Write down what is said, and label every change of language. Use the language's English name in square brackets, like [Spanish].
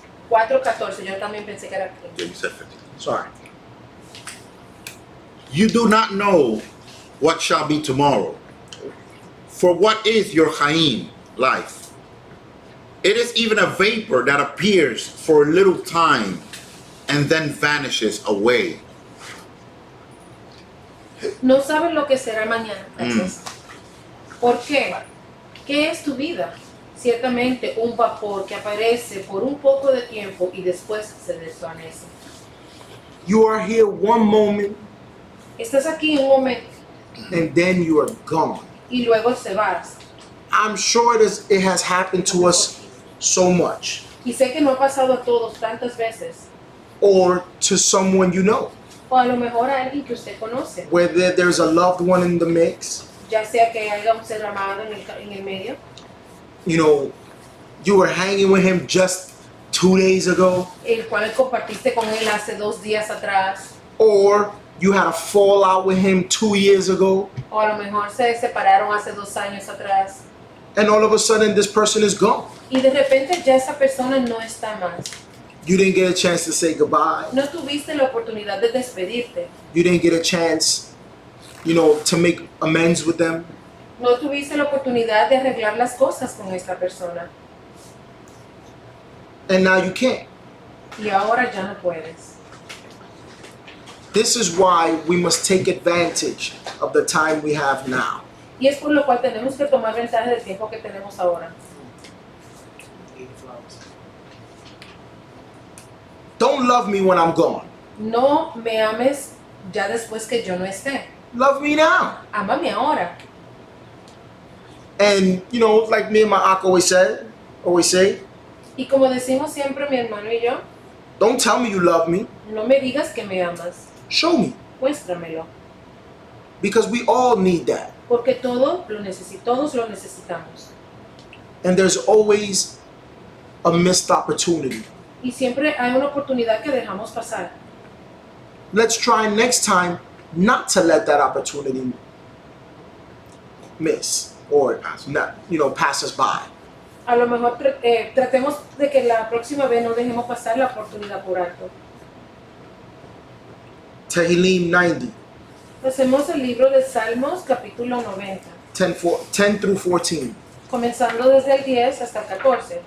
[Spanish] 4:14, yo también pensé que era 15. [English] Yeah, you said 15. Sorry. You do not know what shall be tomorrow. For what is your Chaim, life? It is even a vapor that appears for a little time and then vanishes away. [Spanish] No sabes lo que será mañana. Gracias. ¿Por qué? ¿Qué es tu vida? Ciertamente un vapor que aparece por un poco de tiempo y después se desvanece. [English] You are here one moment [Spanish] Estás aquí en un momento [English] and then you are gone. [Spanish] y luego se vas. [English] I'm sure it has happened to us so much, [Spanish] Y sé que no ha pasado a todos tantas veces, [English] or to someone you know, [Spanish] o a lo mejor a alguien que usted conoce, [English] where there's a loved one in the mix. [Spanish] ya sea que haya un ser amado en el medio, [English] You know, you were hanging with him just 2 days ago, [Spanish] el cual compartiste con él hace 2 días atrás, [English] or you had a fallout with him 2 years ago, [Spanish] o a lo mejor se separaron hace 2 años atrás, [English] and all of a sudden this person is gone. [Spanish] y de repente ya esa persona no está más. [English] You didn't get a chance to say goodbye. [Spanish] No tuviste la oportunidad de despedirte. [English] You didn't get a chance, to make amends with them. [Spanish] No tuviste la oportunidad de arreglar las cosas con esta persona [English] And now you can't. [Spanish] y ahora ya no puedes. [English] This is why we must take advantage of the time we have now. [Spanish] Y es por lo cual tenemos que tomar ventaja del tiempo que tenemos ahora. [English] Don't love me when I'm gone. [Spanish] No me ames ya después que yo no esté. [English] Love me now. [Spanish] Ámame ahora. [English] And you know, like me and my uncle always say, [Spanish] Y como decimos siempre mi hermano y yo, [English] don't tell me you love me. [Spanish] no me digas que me amas, [English] Show me. [Spanish] muéstramelo. [English] Because we all need that. [Spanish] Porque todos lo necesitamos. [English] And there's always a missed opportunity. [Spanish] Y siempre hay una oportunidad que dejamos pasar. [English] Let's try next time not to let that opportunity miss or not, pass us by. [Spanish] A lo mejor tratemos de que la próxima vez no dejemos pasar la oportunidad por alto. [Hebrew] Tehillim 90, [Spanish] Hacemos el libro de Salmos, capítulo 90, [English] 10 through 14. [Spanish] comenzando desde el 10 hasta el 14.